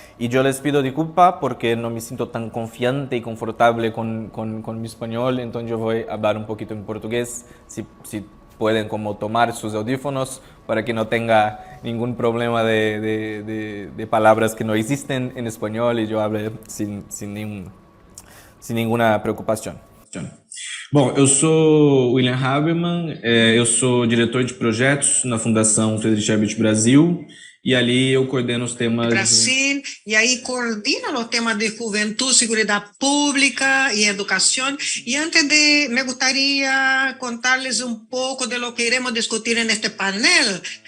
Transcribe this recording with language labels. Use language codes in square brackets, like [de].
[es] Y yo les pido disculpa porque no me siento tan confiante y confortable con mi español, entonces yo voy a hablar un poquito en portugués, si pueden como tomar sus audífonos para que no tenga ningún problema de palabras que no existen en español y yo hable sin ninguna preocupación. [pt] Bom, eu sou William Haberman, eu sou diretor de projetos na Fundação Friedrich Ebert Brasil e ali eu coordeno os temas de [es] Brasil, y ahí coordina los temas de juventud, seguridad pública y educación. Y me gustaría contarles un poco de lo que iremos discutir en este panel.